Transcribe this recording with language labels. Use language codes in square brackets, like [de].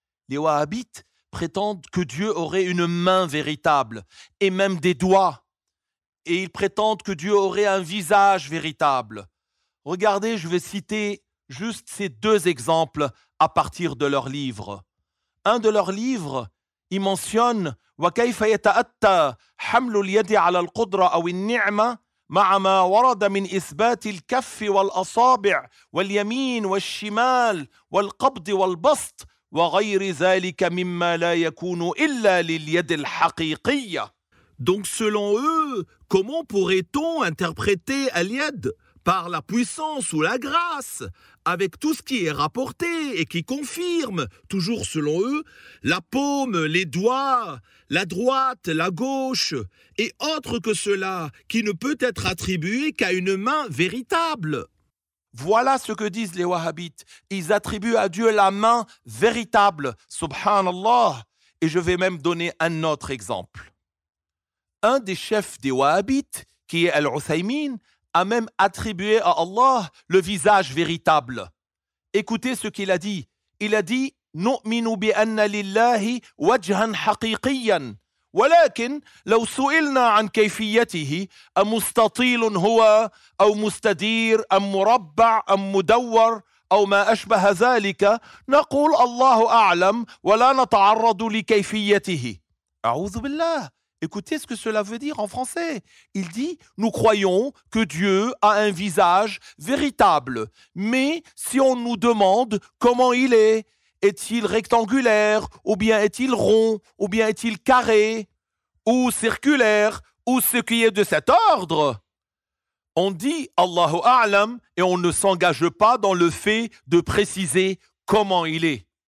[fr] Les Wahhabites prétendent que Dieu aurait une main véritable et même des doigts. Et ils prétendent que Dieu aurait un visage véritable. Regardez, je vais citer juste ces 2 exemples à partir de leurs livres. Un de leurs livres, il mentionne [ar] وَكَيْفَ يَتَأَتَّى حَمْلُ الْيَدِ عَلَى الْقُدْرَةِ أَوِ النِّعْمَةِ مع ما ورد من إثبات الكف والأصابع واليمين والشمال والقبض والبسط وغير ذلك مما لا يكون إلا لليد الحقيقية. [fr] Donc selon eux, comment pourrait-on interpréter Al-Yad par la puissance ou la grâce, avec tout ce qui est rapporté et qui confirme, toujours selon eux, la paume, les doigts, la droite, la gauche, et autre que cela, qui ne peut être attribué qu'à une main véritable. Voilà ce que disent les Wahhabites. Ils attribuent à Dieu la main véritable, subhanallah. Et je vais même donner un autre exemple. Un des chefs des Wahhabites, qui est Al-Uthaymin, a même attribué à Allah le visage véritable. Écoutez ce qu'il a dit. Il a dit [ar] نؤمن بأن لله وجها حقيقيا ولكن لو سئلنا عن كيفيته أمستطيل هو أو مستدير أم مربع أم مدور أو ما أشبه ذلك نقول الله أعلم ولا نتعرض لكيفيته. أعوذ بالله. [fr] Écoutez ce que cela veut dire en français. Il dit, nous croyons que Dieu a un visage véritable, mais si on nous demande comment il est-il rectangulaire, ou bien est-il rond, ou bien est-il carré, ou circulaire, ou ce qui est de cet ordre, on dit Allahu A'lam et on ne s'engage pas dans le fait de préciser comment il est.